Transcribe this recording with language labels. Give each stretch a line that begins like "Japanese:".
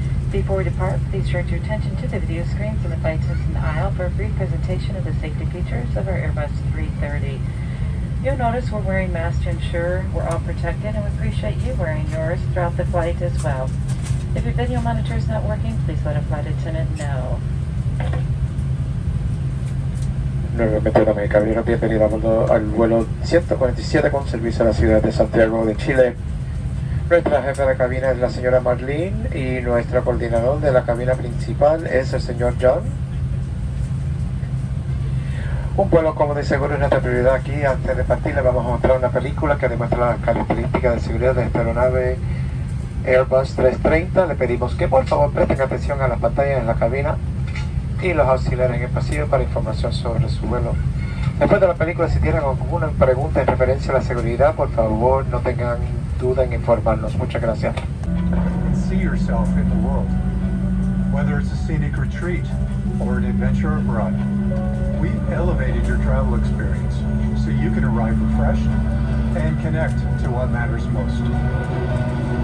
English: Before we depart, please direct your attention to the video screen from the flight assistant aisle for a brief presentation of the safety features of our Airbus 330. You'll notice we're wearing masks to ensure we're all protected, and we appreciate you wearing yours throughout the flight as well. If your video monitor is not working, please let a flight attendant know.
Spanish: Nuevamente, dame caballero, bienvenido a bordo al vuelo 147 con servicio a la ciudad de Santiago de Chile. Nuestra jefa de cabina es la señora Marlene y nuestro coordinador de la cabina principal es el señor John. Un vuelo cómodo y seguro es nuestra prioridad aquí. Antes de partir le vamos a mostrar una película que demuestra las características de seguridad de esta aeronave Airbus 330. Le pedimos que por favor presten atención a las pantallas en la cabina y los auxiliares en el pasillo para información sobre su vuelo. Después de la película, si tienen alguna pregunta en referencia a la seguridad, por favor no tengan duda en informarnos. Muchas gracias.
English: See yourself in the world, whether it's a scenic retreat or an adventure abroad. We've elevated your travel experience so you can arrive refreshed and connect to what matters most.